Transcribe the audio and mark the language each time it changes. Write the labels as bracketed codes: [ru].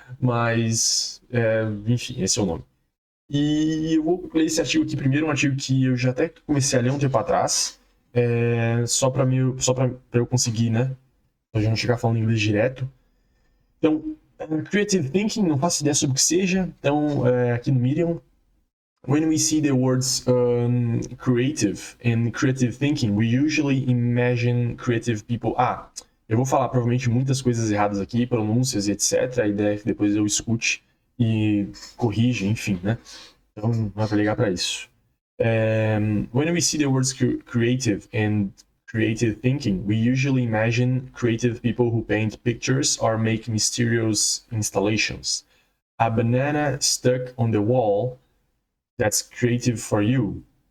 [pt] Mas, enfim, esse é o nome. E eu vou ler esse artigo aqui primeiro, um artigo que eu já até comecei a ler um tempo atrás, só para eu conseguir, né? Pra gente não chegar falando inglês direto. Então, creative thinking, não faço ideia sobre o que seja. Então, aqui no Medium, [en] when we see the words creative and creative thinking, we usually imagine creative people. [pt] Eu vou falar provavelmente muitas coisas erradas aqui, pronúncias e etc. A ideia é que depois eu escute e corrija, enfim, né? Então, não vai ligar para isso. [en] When we see the words creative and creative thinking, we usually imagine creative people who paint pictures or make mysterious installations. A banana stuck on the wall, that's creative for you.